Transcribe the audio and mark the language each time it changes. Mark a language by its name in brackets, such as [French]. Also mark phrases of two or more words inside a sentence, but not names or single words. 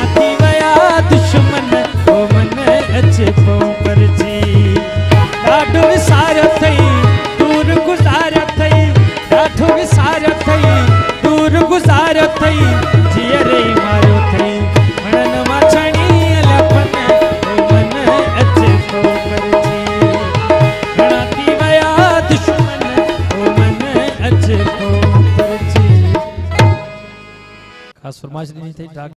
[Sindhi] थी वया दुश्मन ओ मन अच को कर जी ॾाढो विसार थई दूर गुज़ार थई ॾाढो विसार थई दूर गुज़ार थई जिय रही मारो थई मन मछणी लपन ओ मन अच को कर जी घणा थी वया दुश्मन ओ मन अच को कर जी। ख़ास फरमाइश ॾिनी अथई।